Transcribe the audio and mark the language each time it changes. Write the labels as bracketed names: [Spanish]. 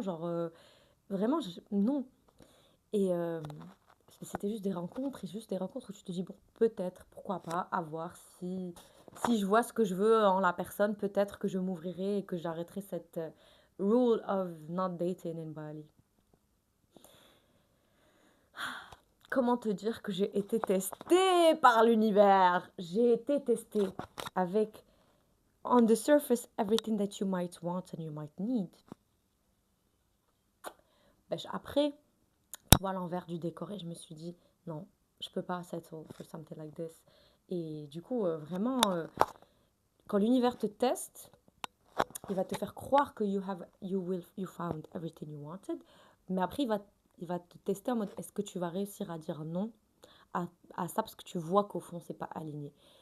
[French] Genre, vraiment, non. Et c'était juste des rencontres, et juste des rencontres où tu te dis, bon, peut-être, pourquoi pas, à voir si je vois ce que je veux en la personne, peut-être que je m'ouvrirai et que j'arrêterai cette [English] rule of not dating in Bali. [French] Comment te dire que j'ai été testée par l'univers? J'ai été testée avec [English] on the surface, everything that you might want and you might need. [French] Ben, après, tu vois l'envers du décor et je me suis dit, non, je peux pas [English] settle for something like this. [French] Et du coup, vraiment, quand l'univers te teste, il va te faire croire que [English] you found everything you wanted, [French] mais après, il va te tester en mode, est-ce que tu vas réussir à dire non à ça parce que tu vois qu'au fond, c'est pas aligné.